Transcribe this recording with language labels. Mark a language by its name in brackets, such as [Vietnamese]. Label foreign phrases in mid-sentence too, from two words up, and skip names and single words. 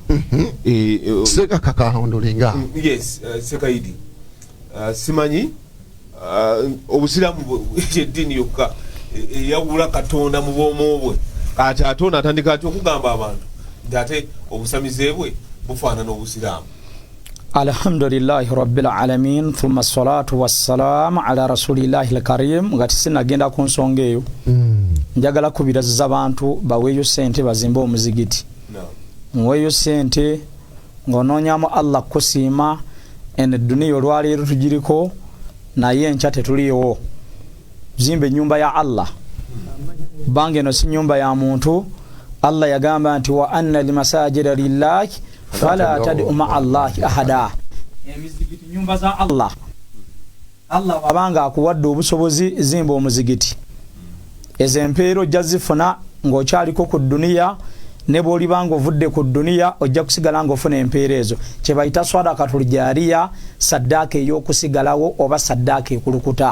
[Ganda] seka kakahondolinga sekaidi simanyi obusiraamu eddiini yokka eyawula Katonda mu bwomu bwe ate ono atandika atya okugamba abantu nti ate obusamize bwe bufaanana obusiraamu. [Arabic] الحمد لله رب العالمين ثم الصلاة والسلام على رسول الله الكريم. [Ganda] Ngati sinagenda ku nsonga eyo njagala kubiraziza abantu baweeyo sente bazimba omuzigiti muweeyo sente ng'onoonyamu Allah kusiima ene duniya olwaleero tugiriko naye enkya tetuliiwo zimba ennyumba ya Allah bange eno si nyumba ya muntu. Allah yagamba nti [Arabic] وأن المساجد لله فلا تدعوا مع الله أحدا. [Ganda] Emizigiti nyumba za Allah wabanga akuwadde obusobozi zimba omuzigiti ezo empeero ojja zifuna ng'okyaliko ku duniya ne bw'olibanga ovudde ku duniya ojja kusigala ng'ofuna empeero ezo kye bayita [Arabic] صدقة جارية [Ganda] saddaaka ey'okusigalawo oba saddaaka ekulukuta.